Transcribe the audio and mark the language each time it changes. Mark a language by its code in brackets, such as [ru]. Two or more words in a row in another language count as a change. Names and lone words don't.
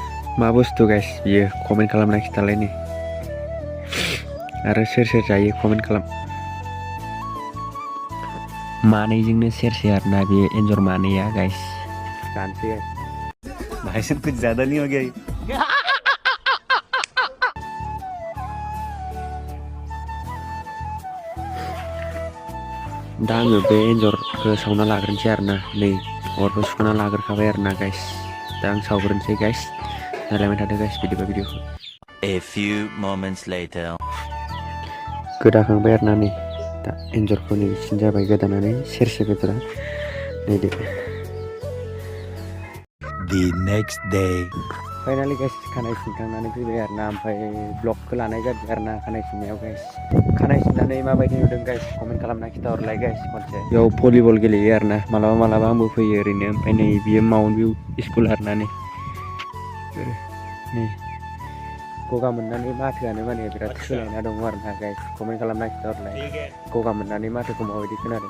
[brx] मा बुस्थु गाइस बियो कमेन्ट खालामना खिथालाय नै आरो सोर सोर जायो कमेन्ट खालाम। मानैजोंनो सेरसे आरोना बे एन्जर मानैया गाइस जानोसै गाइस। [hi] भाई साहब कुछ ज्यादा नहीं हो गया ये? [brx] दा आङो बे एन्जरखौ सावना लाग्रोनोसै आरोना नै अरबो सुखाना लाग्रोखाबाय आरोना गाइस। दा आं सावग्रोनोसै गाइस। नायलायबाय थादो गाइस बिदिबा भिडिअखौ। [en] A few moments later. [brx] गोदाखांबाय आरोना नै दा एन्जरखौ नै सिन जाबाय गोदानानै सेरसे बेदरा नायदो। [en] The next day. [brx] फाइनालि गाइस खानाय सिनखांनानै फैबाय आरोना ओमफ्राय ब्लगखौ लानाय जाबाय आरोना खानाय सिननायाव गाइस। खानाय सिननानै माबायदि नुदों गाइस कमेन्ट खालामना खिथाहरलाय गाइस खनसे। बेयाव भलिबल गेलेयो आरोना मालाबा मालाबा आंबो फैयो ओरैनो। ओमफ्राय नै बियो माउन्ट भिउ स्कुल आरोना नै गगा मोननानै माथोआनो माने बिराद सोलायना दङ आरोना गाइस कमेन्ट खालामना खिथाहरलाय गगा मोननानै माथोखौ माबायदि खोनादों।